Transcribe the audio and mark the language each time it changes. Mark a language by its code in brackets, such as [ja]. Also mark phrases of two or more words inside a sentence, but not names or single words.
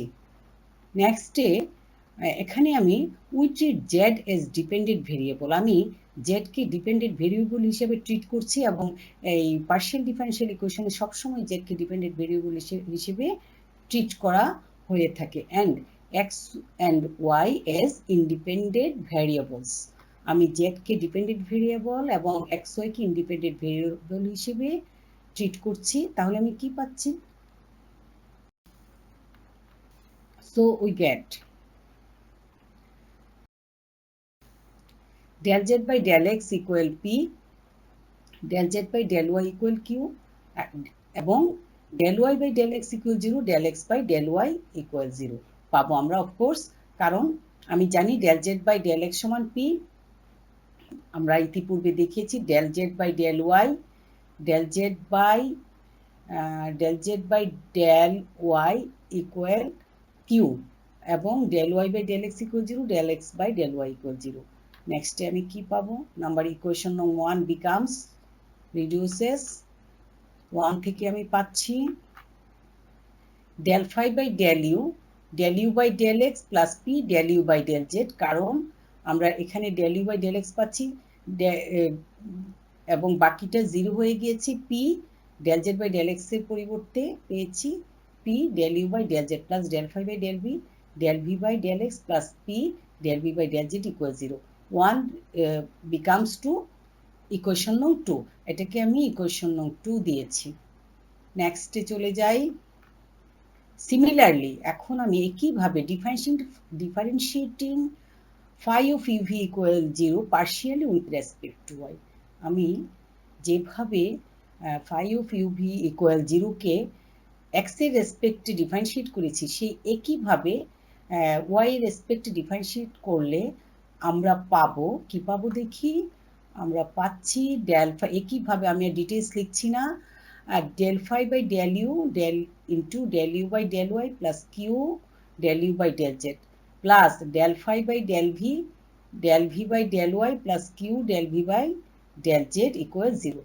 [bn] নেক্সটে এখানে আমি [en] we treat Z as dependent variable, [bn] আমি জেডকে [en] dependent variable [bn] হিসেবে ট্রিট করছি, এবং এই [en] partial differential equation [bn] সবসময় জেডকে [en] dependent variable [bn] হিসেবে ট্রিট করা হয়ে থাকে। [en] and X and Y as independent variables, [bn] আমি জেডকে [en] dependent variable [bn] এবং এক্স ওয়াইকে [en] independent variable [bn] হিসেবে ট্রিট করছি। তাহলে আমি কি পাচ্ছি, [en] so we get del z by del x equal p, del z by del y equal q, এবং del y by del x equal 0, del x by del y equal 0 [bn] পাবো আমরা অফকোর্স, কারণ আমি জানি [en] del z by del x সমান p। [bn] আমরা ইতিপূর্বে দেখিয়েছি [en] del z by del y del z by del y equal q এবং del y by del x equal 0, del x by del y equal 0. নেক্সটে [bn] আমি কি পাবো? [en] number equation নং 1 becomes reduces 1 [bn] থেকে আমি পাচ্ছি [en] del phi by del u by del x প্লাস p del u by del z, [bn] কারণ আমরা এখানে [en] del u by del x [bn] পাচ্ছি এবং বাকিটা 0 হয়ে গিয়েছে। [en] p del z by del x [bn] এর পরিবর্তে পেয়েছি [en] p del u by del z প্লাস del phi by del v by del x প্লাস p del v by del z equal 0। 1 becomes 2, [bn] ইকুয়েশন নং 2। এটাকে আমি ইকুয়েশন নং 2 দিয়েছি। নেক্সটে চলে যাই। [en] সিমিলারলি [bn] এখন আমি একইভাবে [en] ডিফারেন্সিয়েটিং phi of uv equal 0 partially with respect to y, [bn] আমি যেভাবে [en] phi of uv equal 0 [bn] কে x এর রেসপেক্টে ডিফারেন্সিয়েট করেছি সেই একইভাবে y এর রেসপেক্টে ডিফারেন্সিয়েট করলে আমরা পাবো কি পাবো দেখি। আমরা পাচ্ছি [en] del phi, [bn] একইভাবে আমি আর ডিটেইলস লিখছি না, আর [en] del phi by del u del into del u by del y plus q del u by del z plus del phi by del v by del y plus q del v by del z equal 0.